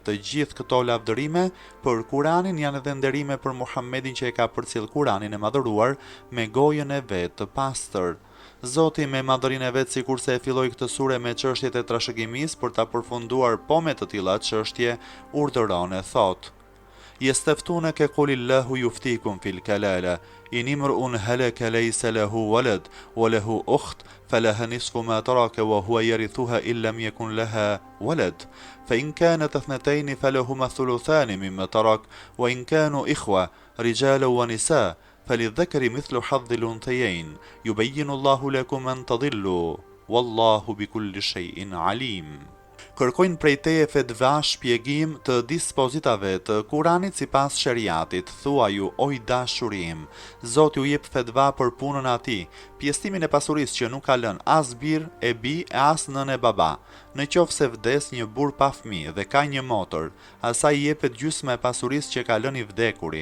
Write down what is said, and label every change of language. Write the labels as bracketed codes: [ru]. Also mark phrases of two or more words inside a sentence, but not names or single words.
[sq] Të gjithë këto lavdërime për Kuranin janë edhe nderime për Muhamedin që e ka përcjell Kuranin e madhëruar me gojën e vet të pastër. Zoti me madhërinë e vet, sikurse e filloi këtë sure me çështjet e trashëgimisë për ta përfunduar po me të tilla çështje, urdhëron e thot: [ar] يستفتونك قل الله يفتيكم في الكلالة إن امرؤ هلك ليس له ولد وله أخت فلها نصف ما ترك وهو يرثها إن لم يكن لها ولد فإن كانتا اثنتين فلهما الثلثان مما ترك وإن كانوا إخوة رجالا ونساء فللذكر مثل حظ الأنثيين يبين الله لكم أن تضلوا والله بكل شيء عليم. [sq] Kërkojnë prej teje fetva shpjegim të dispozitave të Kuranit sipas sheriatit. Thua ju, oj dashurim, Zoti u jep fetva për punën e atij, pjesëtimin e pasurisë që nuk ka lënë as bir e bi e as nën e baba. Në qoftë se vdes një burr pa fëmijë dhe ka një motër, asaj i jepet gjysma e pasurisë që ka lënë i vdekuri.